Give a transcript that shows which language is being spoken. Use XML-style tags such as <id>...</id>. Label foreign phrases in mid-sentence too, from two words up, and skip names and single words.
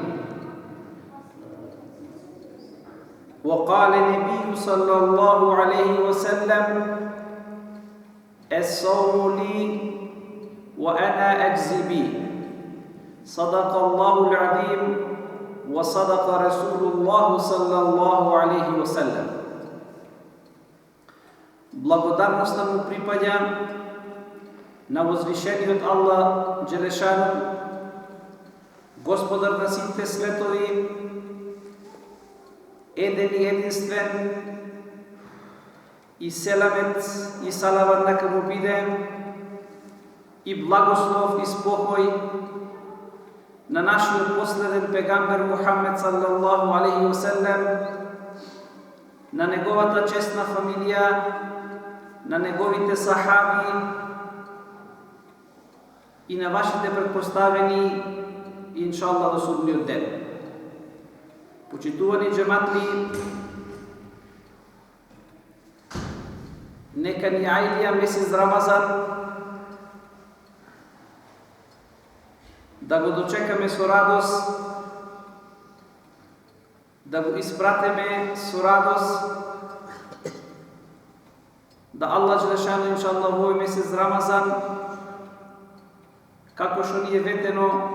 <ar>وقال النبي صلى الله عليه وسلم: الصوم لي وأنا أجزي به. صدق الله العظيم وصدق رسول الله صلى الله عليه وسلم.</ar> <mk>Благодарност му припаѓа на возвишениот Аллах Джелешану, Господар на сите светови, еден и единствен, и селамет и салават нека му биде, и благослов и спокој на нашиот последен пегамбер Мухаммед</mk> <ar>صلى الله عليه وسلم,</ar> <mk>на неговата честна фамилија, на неговите сахаби и на вашите предпоставени, иншаллах, до судниот ден. Почитувани джематли, нека ни ајлија месец Рамазан да го дочекаме со радост, да го испратиме со радост, да Аллах Джелешану иншаллах во овој месец Рамазан, како што ни е ветено,</mk>